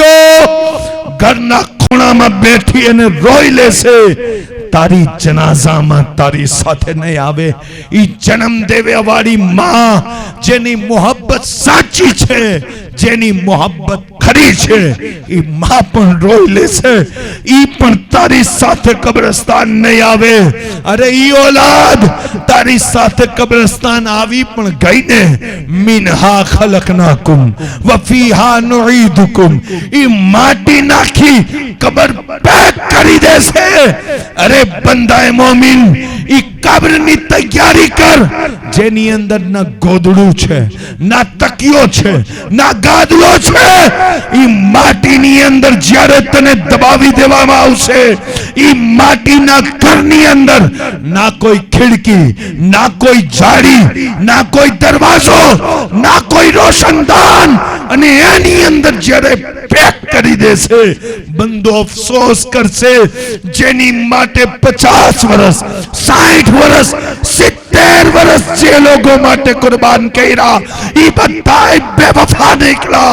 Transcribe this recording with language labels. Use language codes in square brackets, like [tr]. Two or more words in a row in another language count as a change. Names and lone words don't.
[gu] ગયો ઘરના ખૂણા માં બેઠી અને રોઈ લેશે તારી જનાજા માં તારી સાથે નહીં આવે ઈ જન્મ દેવે વાળી માં જેની મોહબ્બત સાચી છે જેની મોહબ્બત ખરી છે ઈ માં પણ રોઈ લેશે ઈ પણ તારી સાથે કબ્રસ્તાન નહીં આવે અરે ઈ ઔલાદ તારી સાથે કબ્રસ્તાન આવી પણ ગઈ ને [ar] مِنْهَا خَلَقْنَاكُمْ وَفِيهَا نُعِيدُكُمْ [gu] ઈ માટી નાખી કબ્ર પેક કરી દેશે અરે બંદાએ મોમિન ઈ કબ્રની તૈયારી કર જેની અંદર ના ગોદડું છે, ના તકિયો છે, ના ગાદલો છે. ઈ માટીની અંદર જ્યારે તને દબાવી દેવામાં આવશે, ઈ માટીના ઘરની અંદર ના કોઈ ખિડકી, ના કોઈ જાળી, ના કોઈ દરવાજો, ના કોઈ રોશનદાન, અને એની અંદર જ્યારે પેક કરી દેશે, બંદો અફસોસ કરશે જેની માટે 50 વર્ષ, 60 વર્ષ, 70 વર્ષ જે લોકો માટે કુરબાન કર્યા, ઈ બધાય બેવફા નીકળ્યા.